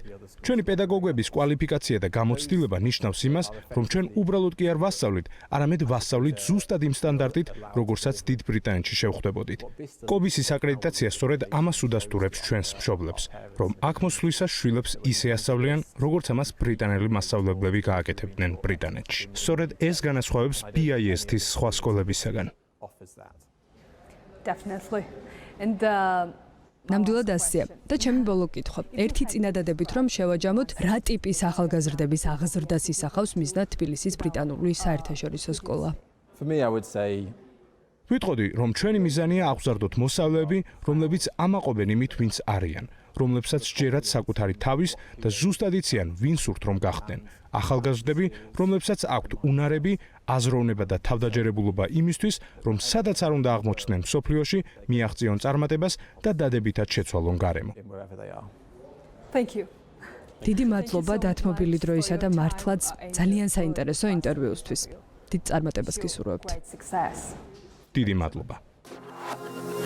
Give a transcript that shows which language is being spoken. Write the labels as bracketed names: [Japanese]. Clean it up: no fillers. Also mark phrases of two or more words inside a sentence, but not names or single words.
[Georgian] ჩვენი პედაგოგების კვალიფიკაცია და გამოცდილება ნიშნავს იმას, რომ ჩვენ უბრალოდ კი არ ვასწავლით, არამედ ვასწავლით ზუსტად იმ სტანდარტით, როგორცაც დიდ ბრიტანეთში შევხვდებოდით. კობისის აკრედიტაცია სწორედ ამას უდასტურებს ჩვენს მშობლებს, რომ აქ მოსვლისას შვილებს ისე ასწავლიან, როგორც ამას ბრიტანელი მასწავლებლები გააკეთებდნენ ბრიტანეთში. სწორედ ეს განასხვავებს BIS-ის სხვა სკოლებისაგან. [English] Definitely. And [Georgian] ნამდვილად ასეა. და ჩემი ბოლო კითხვა. ერთი წინადადებით რომ შევაჯამოთ, რა ტიპის ახალგაზრდების აღზრდას ისახავს მიზნად თბილისის ბრიტანული საერთაშორისო სკოლა? [English] For me, I would say [Georgian] ვიტყოდი, რომ ჩვენი მიზანია აღზარდოთ მოსწავლეები, რომლებიც ამაყობენ იმით, ვინც არიან, რომლებსაც ჯერათ საკუთარი თავის და ზუსტად იციან, ვინ სურთ რომ გახდნენ. ახალგაზრდები, რომლებსაც აქვთ უნარები, აზროვნება და თავდაჯერებულობა იმისთვის, რომ სადაც არ უნდა აღმოჩნდნენ მსოფლიოში, მიაღწიონ წარმატებას და დადებითად შეცვალონ გარემო. [English] wherever they are. thank you. [Georgian] დიდი მადლობა დათმობილი დროისა და მართლაც ძალიან საინტერესო ინტერვიუსთვის. დიდ წარმატებას გისურვებთ. [English] Great success. [Georgian] დიდი მადლობა.